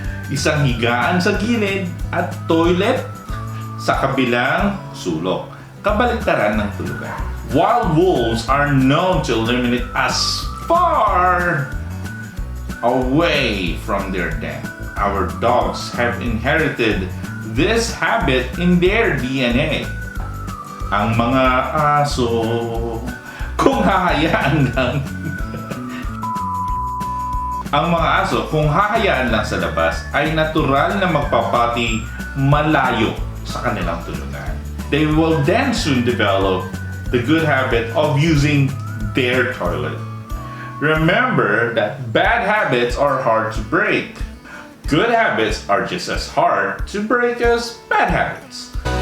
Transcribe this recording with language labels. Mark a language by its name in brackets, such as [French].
[Filipino] Isang higaan sa gilid at toilet sa kabilang sulok. Kabaliktaran ng tulugan. [English] Wild wolves are known to eliminate as far away from their den. Our dogs have inherited this habit in their DNA. [Filipino] Ang mga aso, kung hahayaan lang ang mga aso, kung hahayaan lang sa labas, ay natural na magpapati malayo sa kanilang tulugan. [English] they will then soon develop the good habit of using their toilet. Remember that bad habits are hard to break. Good habits are just as hard to break as bad habits.